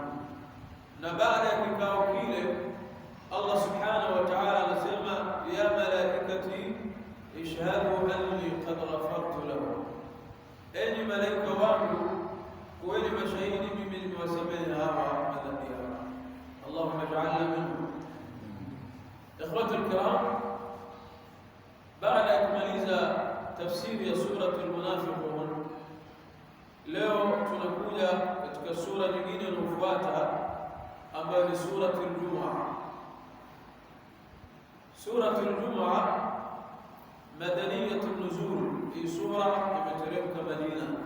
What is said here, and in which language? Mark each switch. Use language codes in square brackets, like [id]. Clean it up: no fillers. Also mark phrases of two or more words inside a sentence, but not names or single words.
[sw] Na baada ya kikao kile, [ar] الله سبحانه وتعالى [sw] anasema, [ar] يا ملائكتي اشهدوا أني قد غفرت لهم, [sw] enyi malaika wangu kuweni mashahidi mimi nimewasamehe hawa madhambi yao. [ar] اللهم اجعلنا منهم. إخوتي الكرام, [sw] baada ya kumaliza tafsiri ya surati al-Munafiqun, leo tunakuja katika sura nyingine inayofuata ambayo ni surati al-Jumu'ah. Surati al-Jumu'ah [ar] مدنية النزول, [sw] hii sura imeteremka Madina.